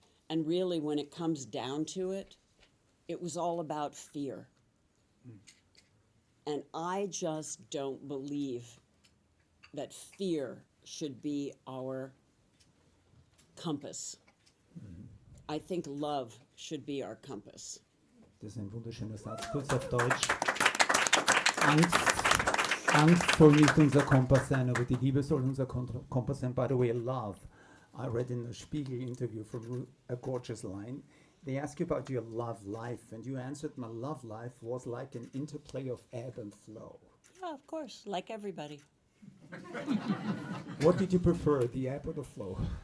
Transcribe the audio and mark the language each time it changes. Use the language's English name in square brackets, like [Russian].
[English] And really, when it comes down to it, it was all about fear. And I just don't believe that fear should be our compass. I think love should be our compass. [German] Das ist ein wunderschöner Satz, kurz auf Deutsch. Angst soll nicht unser Kompass sein, aber die Liebe soll unser Kompass sein. [English] By the way, love. I read in a Spiegel interview from a gorgeous line. They ask you about your love life, and you answered, my love life was like an interplay of ebb and flow. Yeah, of course, like everybody. What did you prefer, the ebb or the flow?